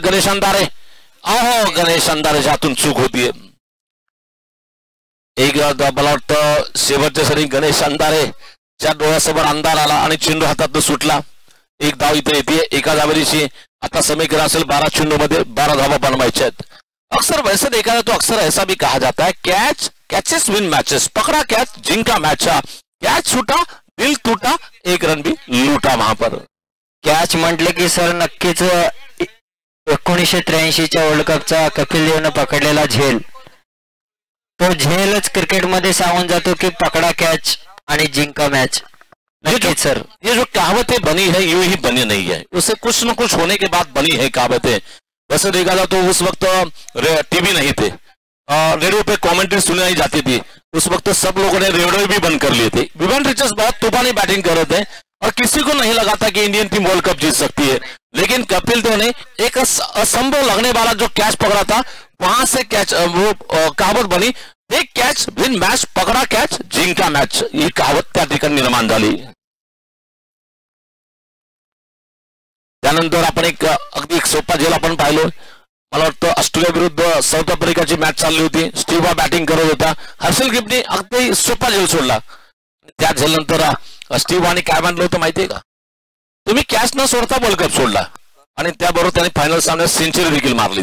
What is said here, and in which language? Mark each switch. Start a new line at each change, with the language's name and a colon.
Marathi: गणेश अंधारे, अहो गणेश अंधारेच्या हातून चूक होतीये. एक मला वाटतं शेवटच्या सरी गणेश अंधारेच्या डोळ्यासमोर अंधार आला आणि चेंडू हातातून सुटला. एक धाव इथे येते, एका धावेची आता समीकरण असेल 12 चेंडू मध्ये 12 धावा बनवायच्या आहेत.
Hindi: अक्सर वैसे देखा जाए तो अक्सर ऐसा भी कहा जाता है, कैचेस विन मैचेस, पकड़ा कैच जिंका मैच, कैच छूटा दिल टूटा, एक रन भी लूटा. वहां पर
Marathi: कॅच म्हटले की सर नक्कीच 1983च्या वर्ल्ड कपचा कपिल देवनं पकडलेला झेल, तो झेलच क्रिकेटमध्ये सांगून जातो की पकड़ा कैच आणि जिंका मैच.
Hindi: नक्कीच सर, ये जो कहावतें बनी है यूं ही बनी नहीं है, उसे कुछ न कुछ होने के बाद बनी है कहावतें. वैसे देखा जाए तो उस वक्त टीवी नहीं थे, रेडियो पे कमेंट्री सुनाई जाती थी. उस वक्त सब लोगों ने रेडियो भी बंद कर लिए थे. विवेन रिचर्ड्स बहुत तूफानी बैटिंग कर रहे थे और किसी को नहीं लगा था कि इंडियन टीम वर्ल्ड कप जीत सकती है, लेकिन कपिल देव ने एक असंभव लगने वाला जो कैच पकड़ा था, वहां से कैच वो कहावत बनी, एक कैच विन मैच, पकड़ा कैच जिंका मैच,
Marathi: ही कहावत त्या ठिकाणी निर्माण झाली. त्यानंतर आपण अगदी एक सोपा झेल आपण पाहिलो. मला वाटतं ऑस्ट्रेलिया विरुद्ध साऊथ आफ्रिकाची मॅच चालली होती, स्टीव्ह बॅटिंग करत होता, हर्षल गिफ्टने अगदी सोपा झेल सोडला. त्या झेलनंतर स्टीव्ह आणि काय म्हणलं होतं माहितीये का, तुम्ही कॅच न सोडता वर्ल्ड कप सोडला आणि त्याबरोबर त्याने फायनल सामन्यात सेंचुरी देखील मारली.